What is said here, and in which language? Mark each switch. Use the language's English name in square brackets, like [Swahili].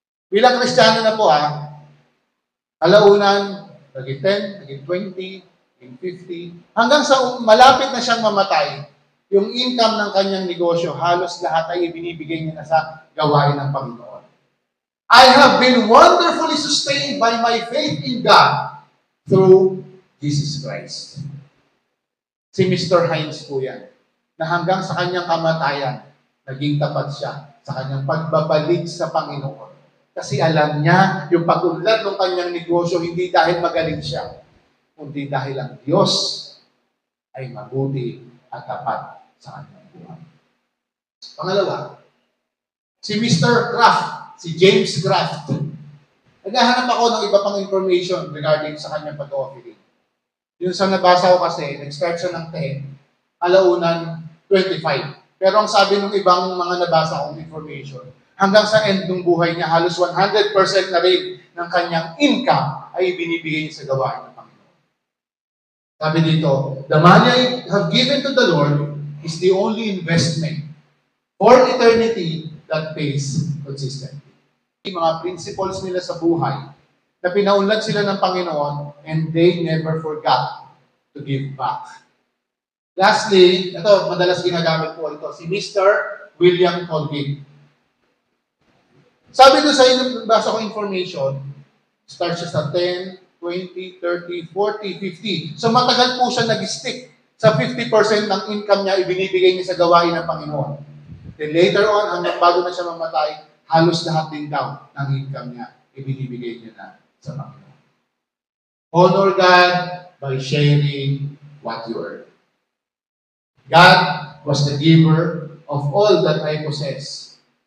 [Filipino] Bilang Kristiyano na po alaunan, naging 10, naging 20, naging 50. Hanggang sa malapit na siyang mamatay, yung income ng kanyang negosyo, halos lahat ay ibinibigay niya na sa gawain ng Panginoon. [English] I have been wonderfully sustained by my faith in God through Jesus Christ. [Filipino] Si Mr. Heinz po yan, na hanggang sa kanyang kamatayan, naging tapat siya sa kanyang pagbabalik sa Panginoon. Kasi alam niya, yung pag-unlad ng kanyang negosyo, hindi dahil magaling siya, kundi dahil ang Diyos ay mabuti at tapat sa kanyang buhay. Pangalawa, si Mr. Kraft, si James Kraft. Naghahanap ako ng iba pang information regarding sa kanyang pag-offering. Yung sa nabasa ko kasi, nag-start siya ng 10, alaunan 25. Pero ang sabi ng ibang mga nabasa kong information, hanggang sa end ng buhay niya, halos 100% na rin ng kanyang income ay binibigay niya sa gawain ng Panginoon. Sabi dito, [English] the money I have given to the Lord is the only investment for eternity that pays consistently. [Filipino] Yung mga principles nila sa buhay, na pinaunlad sila ng Panginoon [English] and they never forgot to give back. [Filipino] Lastly, ito, madalas ginagamit po ito, si Mr. William Colvin. Sabi doon sa inyo, basa ko information, start siya sa 10, 20, 30, 40, 50. So matagal po siya nag-stick sa 50% ng income niya, ibinibigay niya sa gawain ng Panginoon. [English] Then later on, [Filipino] hanggang bago na siya mamatay, halos lahat din daw ng income niya, ibinibigay niya na sa Panginoon. [English] Honor God by sharing what you earn. God was the giver of all that I possess.